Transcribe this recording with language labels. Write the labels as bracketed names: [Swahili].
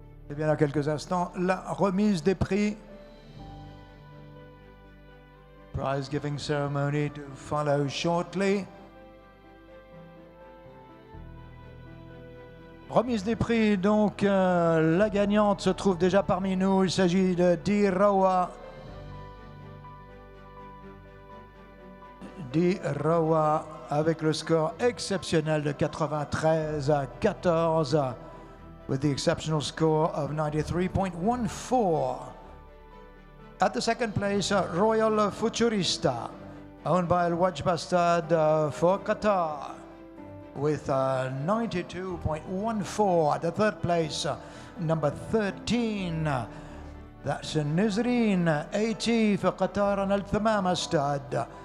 [French] Et bien, dans quelques instants, la remise des prix. [English] Prize giving ceremony to follow shortly. [French] Remise des prix, donc la gagnante se trouve déjà parmi nous. Il s'agit de Dirawa. Dirawa avec le score exceptionnel de 93-14, [English] with the exceptional score of 93.14. At the second place, Royal Futurista, owned by Al Wajj Bastad for Qatar, with 92.14. At the third place, number 13, that's Nizreen, 80 for Qatar and Al Thamama Stad.